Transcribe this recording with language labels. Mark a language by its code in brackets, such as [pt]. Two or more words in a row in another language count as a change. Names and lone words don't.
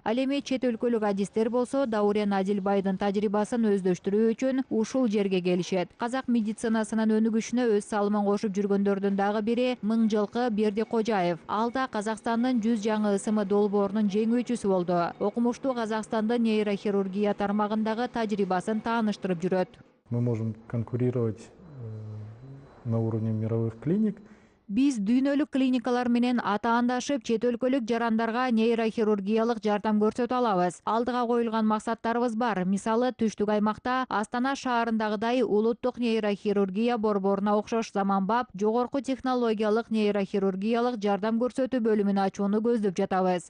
[ky] Ал эми чет өлкөлүк адистер болсо Даурен Адилбайдын тажрыйбасын өздөштүрүү үчүн ушул жерге келишет. Казак медицинасынын өнүгүшүнө өз салымын кошуп жүргөндөрдүн дагы бири Мыңжылкы Бердикожаев. Ал да Казакстандын 100 жаңы ысымы долбоорунун жеңүүчүсү болду. Окумуштуу Казакстандын нейрохирургия тармагындагы тажрыйбасын тааныштырып жүрөт. [ru] Мы можем конкурировать на уровне мировых клиник. [ky] Биз дүйнөлүк клиникалар менен атаандашып, чет өлкөлүк жарандарга нейрохирургиялык жардам көрсөтө алабыз. Алдыга коюлган максаттарыбыз бар. Мисалы, түштүк аймакта Астана шаарындагыдай улуттук нейрохирургия борборуна окшош заманбап, жогорку технологиялык нейрохирургиялык жардам көрсөтүү бөлүмүн ачууну көздөп жатабыз.